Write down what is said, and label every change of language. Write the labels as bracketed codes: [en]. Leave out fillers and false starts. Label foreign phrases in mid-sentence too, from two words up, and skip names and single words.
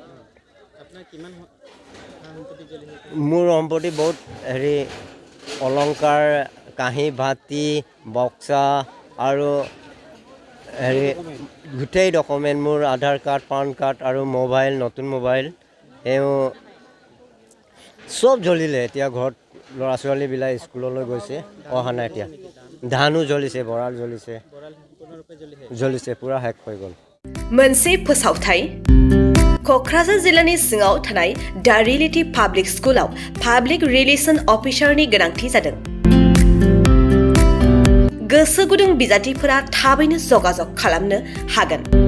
[as] মোৰ সম্পত্তি বহুত অলংকাৰ কাঁহী বাতি বক্সা আৰু গোটেই ডকুমেণ্ট মোৰ আধাৰ কাৰ্ড পান কাৰ্ড আৰু মোবাইল নতুন মোবাইল চব জ্বলিলে এতিয়া ঘৰত ল'ৰা ছোৱালীবিলাক স্কুললৈ গৈছে অহা নাই এতিয়া ধানো জ্বলিছে ভঁৰাল জ্বলিছে পুৰা শেষ হৈ গ'ল [brx] मोनसे फोसावथाय क'क्राझार जिल्लानि सिङाव थानाय दा रियेलिटी पाब्लिक स्कुलाव [en] public relation officer [brx] गोनांथि जादों गोसो गुदुं बिजाथिफोरा थाबैनो जगाजग खालामनो हागोन